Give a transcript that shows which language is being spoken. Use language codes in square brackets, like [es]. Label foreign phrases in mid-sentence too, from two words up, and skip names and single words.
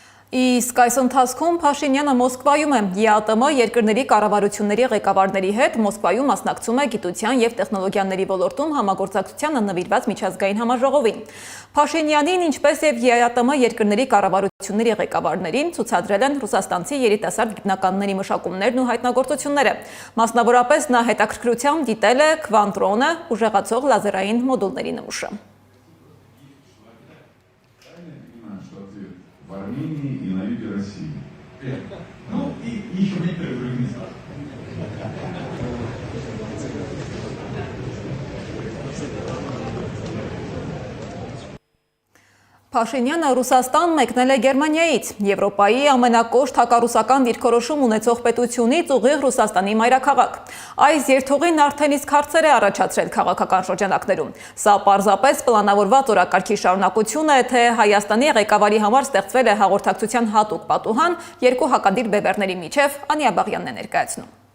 [hy] Իսկ այս ընթացքում Փաշինյանը Մոսկվայում է ԵԱՏՄ երկրների կառավարությունների ղեկավարների հետ Մոսկվայում մասնակցում է գիտության եւ տեխնոլոգիաների ոլորտում համագործակցությանը նվիրված միջազգային համաժողովին։ Փաշինյանին, ինչպես եւ ԵԱՏՄ երկրների կառավարությունների ղեկավարներին ցուցադրել են ռուսաստանցի երիտասարդ գիտնականների մշակումներն ու հայտնագործությունները։ Մասնավորապես նա հետաքրքրությամբ դիտել է քվանտրոնը, ուժեղացող լազերային մոդուլների նմուշը։ [ru] В Армении и на юге России. Ну и еще в некоторых других местах. [hy] Փաշինյանը Ռուսաստան մեկնել է Գերմանիայից, Եվրոպայի ամենակոշտ հակառուսական դիրքորոշում ունեցող պետությունից ուղիղ Ռուսաստանի մայրաքաղաք։ Այս երթուղին արդեն իսկ հարցեր է առաջացրել քաղաքական շրջանակներում։ Սա պարզապես պլանավորված օրակարգի շարունակություն է, թե Հայաստանի ղեկավարի համար ստեղծվել է հաղորդակցության հատուկ պատուհան երկու հակադիր բևեռների միջև, Անի Աբաղյանն է ներկայացնում։